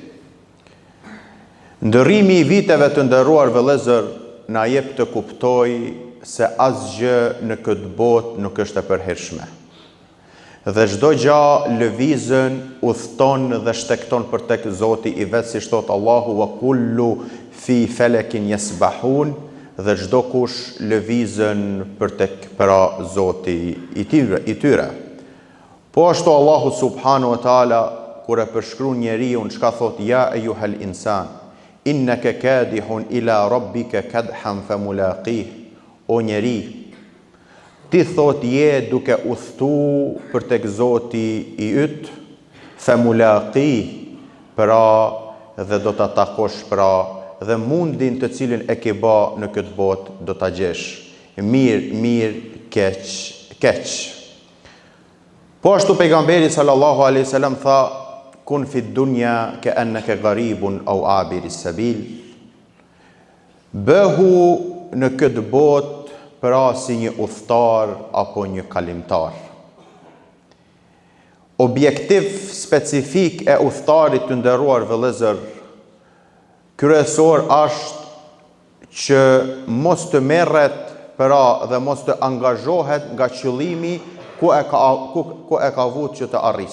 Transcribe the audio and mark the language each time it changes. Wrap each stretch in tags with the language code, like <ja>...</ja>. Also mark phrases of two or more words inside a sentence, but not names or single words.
<sq>Ndërrimi I viteve të nderuar vëllezër na jep të kuptoj se asgjë në këtë botë nuk është e përhershme. Dhe çdo gjë lëvizën, udhton dhe shtekton për tek Zoti I vet, si thot Allahu</sq> <ar>وكل في فلك يسبحون,</ar> <sq>dhe çdo kush lëvizën për tek pra Zoti I tyre. Po ashtu Allahu</sq> <ar>سبحانه وتعالى</ar> <sq>kur e përshkruan njeriu, çka thot</sq> <ar>يا أيها الإنسان إنك كادح إلى ربك كدحا فملاقيه,</ar> <sq>o njeri, ti thot je duke udhtu për tek Zoti I yt, famulaqih, pra dhe do ta takosh pra dhe mundin të cilin e ke bë në këtë botë do ta gjesh. Mirë, keq. Po ashtu pejgamberi</sq> <ar>صلى الله عليه وسلم</ar> <sq>tha</sq> <ar>كن في الدنيا كأنك غريب أو عابر السبيل.</ar> <sq>Bëhu në këtë botë pra si një udhëtar apo një kalimtar. Objektiv specifik e udhëtarit të nderuar vëllezër kryesor është që mos të merret pra dhe mos të angazhohet nga qëllimi ku e ka vut që të arris.</sq>